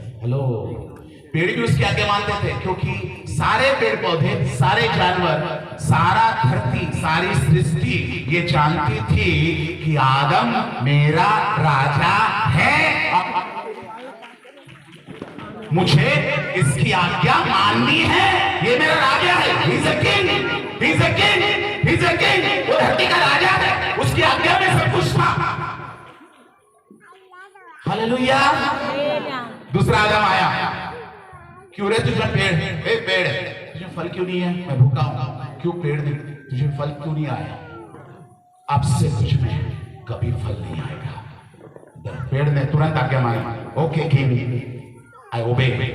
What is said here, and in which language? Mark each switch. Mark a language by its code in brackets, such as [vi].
[hi] Hello, पेड़ भी उसकी आज्ञा मानते थे, क्योंकि सारे पेड़ पौधे, सारे जानवर, सारा धरती, सारी सृष्टि ये जानती थी कि आदम मेरा राजा है, मुझे इसकी आज्ञा माननी है, ये मेरा राजा है। [en] He is a king, he is a king, he is a king। [hi] वो धरती का राजा है, उसकी आज्ञा में सब कुछ था। हालेलुया। दूसरा आदम आया, क्यों रे तुझे पेड़, ए पेड़ तुझे फल क्यों नहीं है? मैं भूखा हूं, क्यों पेड़ नहीं, तुझे फल क्यों नहीं आया? अब से तुझ में कभी फल नहीं आएगा। पेड़ ने तुरंत आज्ञा मानी, [en] Okay king I obey.